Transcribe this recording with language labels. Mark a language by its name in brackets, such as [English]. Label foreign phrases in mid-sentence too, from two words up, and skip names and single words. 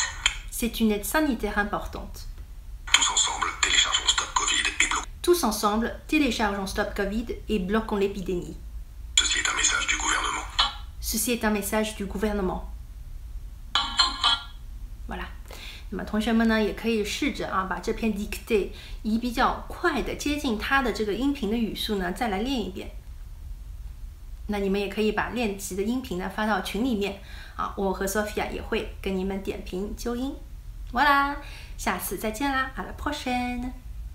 [French] C'est une aide sanitaire importante. Tous ensemble, téléchargeons Stop Covid et bloquons. Tous ensemble, téléchargeons Stop Covid et bloquons l'épidémie. Ceci est un message du gouvernement. Ceci est un message du gouvernement. Voilà。 [Chinese] 那么同学们呢，也可以试着把这篇 dictée 以比较快的接近它的这个音频的语速呢，再来练一遍。那你们也可以把练习的音频呢发到群里面我和 Sophia 也会跟你们点评纠音。voilà，下次再见啦， [French] à la prochaine。